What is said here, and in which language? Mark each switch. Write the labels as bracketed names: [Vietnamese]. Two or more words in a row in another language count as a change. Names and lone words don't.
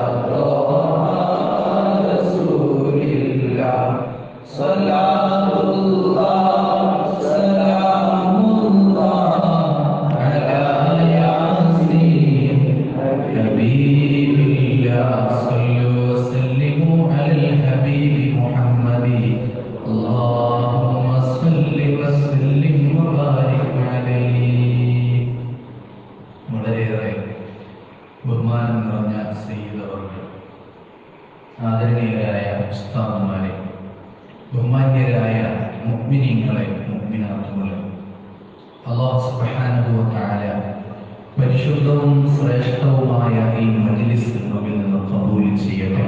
[Arabic] رسول الله صلاة الله سلام الله على ياسين حبيب الله صلوا وسلموا على الحبيب محمد اللهم صل وسلم وبارك عليه [Malayalam] വളരെയേറെ ബഹുമാനം നിറഞ്ഞ സയ്യിദ് അവർക്ക്, ആദരണീയരായ ഉസ്താദുമാരെ, ബഹുമാന്യരായ മുഅ്മിനീങ്ങളെ, മുഅ്മിനാത്തുകളെ, [Arabic] الله سبحانه وتعالى [Malayalam] പരിശുദ്ധവും ശ്രേഷ്ഠവുമായ ഈ മജ്ലിസ് നമ്മിൽ നിന്ന് ഖബൂൽ ചെയ്യട്ടെ.